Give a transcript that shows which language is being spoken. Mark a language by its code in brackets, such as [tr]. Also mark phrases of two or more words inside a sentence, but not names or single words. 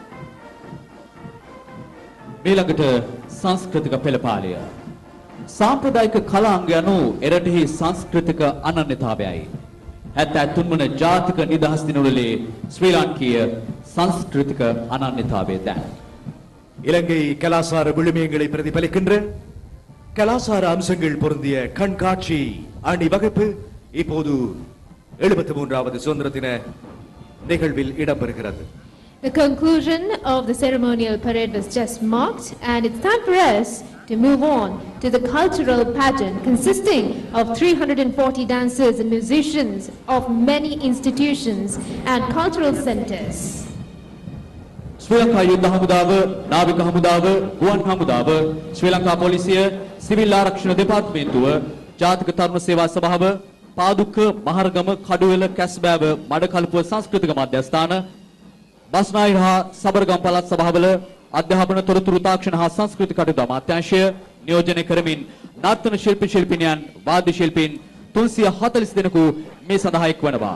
[si] ඊළඟට සංස්කෘතික පෙළපාලිය සාම්ප්‍රදායික කලාංග යනු එරටෙහි සංස්කෘතික අනන්‍යතාවයයි. 73 වන ජාතික නිදහස් දිනවලදී ශ්‍රී ලාංකීය සංස්கிருதிக அனன்யතාවය දැන් [ta] இலங்கை கலாசார விழுமியங்களை பிரதிபலிக்கின்ற கலாசார அம்சங்கள் பொருந்திய கண்காட்சி அணிவகுப்பு இப்போது 73வது சுதந்திர தின நிகழ்வில் இடம்பெறுகிறது. [en] The conclusion of the ceremonial parade was just marked, and it's time for us to move on to the cultural pageant consisting of 340 dancers and musicians of many institutions and cultural centers. [si] ශ්‍රී ලංකා යුද්ධ හමුදාව, නාවික හමුදාව, ගුවන් හමුදාව, ශ්‍රී ලංකා පොලිසිය, සිවිල් ආරක්ෂණ දෙපාර්තමේන්තුව, ජාතික තරුණ සේවා සභාව, පාදුක්ක, මහරගම, කඩුවෙල, කැස්බෑව, මඩකලපුව සංස්කෘතික මධ්‍යස්ථාන, බස්නාහිර හා සබරගම් පළාත් සභාවල අධ්‍යාපන තොරතුරු තාක්ෂණ හා සංස්කෘතික කටයුතු අමාත්‍යාංශය නියෝජනය කරමින් නර්තන ශිල්පී ශිල්පිනියන්, වාද්‍ය ශිල්පීන් 340 දෙනෙකු මේ සඳහා එක්වනවා.